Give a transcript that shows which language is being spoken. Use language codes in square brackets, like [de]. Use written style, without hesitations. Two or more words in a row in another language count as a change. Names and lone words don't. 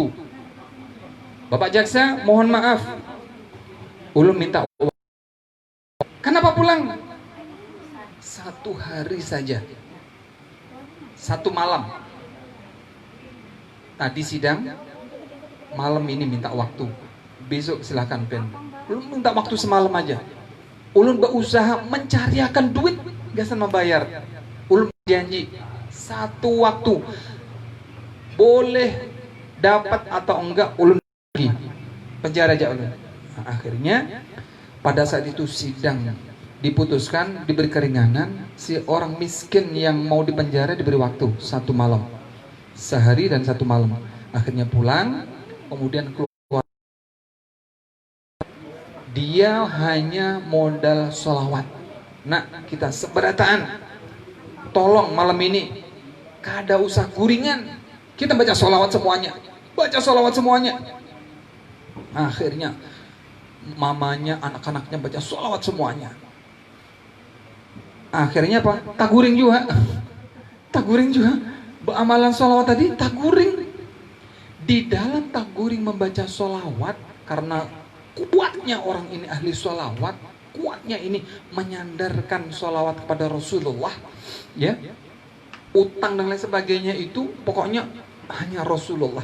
[bjn] Bapak jaksa, mohon maaf, ulun minta waktu. [id] Kenapa pulang? 1 hari saja, 1 malam. Tadi sidang, malam ini minta waktu. Besok silahkan pen. [bjn] Ulun minta waktu semalam aja. Ulun berusaha mencariakan duit, gasan membayar. Ulun janji 1 waktu, boleh dapat atau enggak ulun lagi penjara aja ulun. [id] Nah, akhirnya pada saat itu sidang diputuskan, diberi keringanan. Si orang miskin yang mau dipenjara diberi waktu 1 malam, sehari dan 1 malam. Akhirnya pulang, kemudian keluar. Dia hanya modal sholawat. [bjn] Nah, kita seberataan, tolong malam ini kada usah guringan, kita baca sholawat semuanya. [id] Akhirnya mamanya, anak-anaknya baca sholawat semuanya. [bjn] Akhirnya apa? Taguring juga. Amalan sholawat tadi taguring. [id] Di dalam taguring membaca sholawat, karena kuatnya orang ini ahli sholawat, kuatnya ini menyandarkan sholawat kepada Rasulullah, ya, utang dan lain sebagainya itu pokoknya hanya Rasulullah.